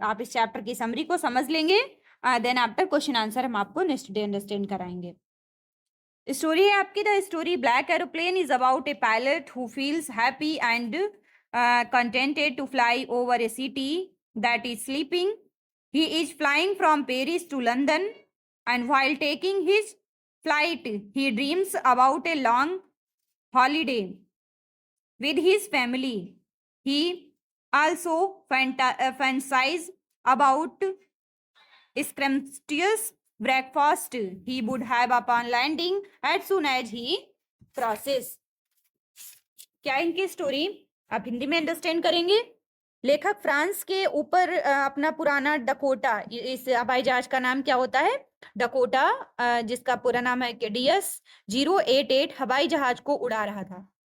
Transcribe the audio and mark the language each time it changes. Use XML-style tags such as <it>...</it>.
<hi>आप इस चैप्टर की समरी को समझ लेंगे,</hi> <en>then after question answer</en> <hi>हम आपको नेक्स्ट डे अंडरस्टैंड कराएंगे। स्टोरी है आपकी</hi> <en>The story black aeroplane is about a pilot who feels happy and contented to fly over a city that is sleeping. He is flying from Paris to London, and while taking his flight, he dreams about a long holiday with his family. He also fantasizes about scrumptious breakfast he would have upon landing as soon as he crosses.</en> <hi>क्या इनकी story आप हिंदी में understand करेंगे। लेखक France के ऊपर अपना पुराना डकोटा, इस हवाई जहाज का नाम क्या होता है? डकोटा, जिसका पूरा नाम है DS-088 हवाई जहाज को उड़ा रहा था।</hi>